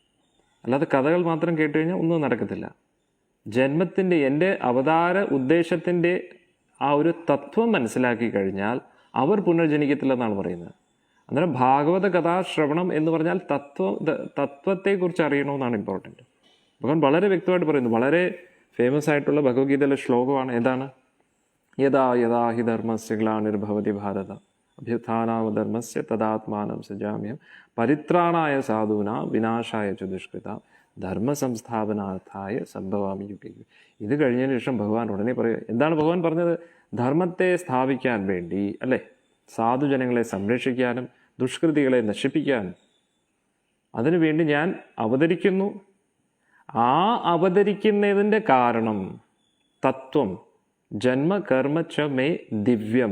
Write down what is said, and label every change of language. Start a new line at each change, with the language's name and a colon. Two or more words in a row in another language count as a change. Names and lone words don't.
Malayalam: അല്ലാതെ കഥകൾ മാത്രം കേട്ട് കഴിഞ്ഞാൽ ഒന്നും നടക്കത്തില്ല. ജന്മത്തിൻ്റെ, എൻ്റെ അവതാര ഉദ്ദേശത്തിൻ്റെ ആ ഒരു തത്വം മനസ്സിലാക്കി കഴിഞ്ഞാൽ അവർ പുനർജനിക്കത്തില്ലെന്നാണ് പറയുന്നത്. അന്നേരം ഭാഗവത കഥാശ്രവണം എന്ന് പറഞ്ഞാൽ തത്വത്തെക്കുറിച്ച് അറിയണമെന്നാണ് ഇമ്പോർട്ടൻറ്റ്. ഭഗവാൻ വളരെ വ്യക്തമായിട്ട് പറയുന്നു. വളരെ ഫേമസ് ആയിട്ടുള്ള ഭഗവത്ഗീതയിലെ ശ്ലോകമാണ്. ഏതാണ്?
Sanskrit: യഥാ യഥാ ഹി ധർമ്മസ്യ ഗ്ലാനിർഭവതി ഭാരത അഭ്യുത്ഥാനധർമ്മസ്യ തദാത്മാനം സജാമ്യം പരിത്രാണായ സാധൂനാ വിനാശായ ച ദുഷ്കൃത ധർമ്മ സംസ്ഥാപനാർത്ഥായ സംഭവാമി യുഗേ.
Malayalam: ഇത് കഴിഞ്ഞതിന് ശേഷം ഭഗവാൻ ഉടനെ പറയുക, എന്താണ് ഭഗവാൻ പറഞ്ഞത്? ധർമ്മത്തെ സ്ഥാപിക്കാൻ വേണ്ടി അല്ലേ, സാധുജനങ്ങളെ സംരക്ഷിക്കാനും ദുഷ്കൃതികളെ നശിപ്പിക്കാനും അതിനുവേണ്ടി ഞാൻ അവതരിക്കുന്നു. ആ അവതരിക്കുന്നതിൻ്റെ കാരണം തത്വം
Sanskrit: ജന്മകർമ്മ ച മേ ദിവ്യം.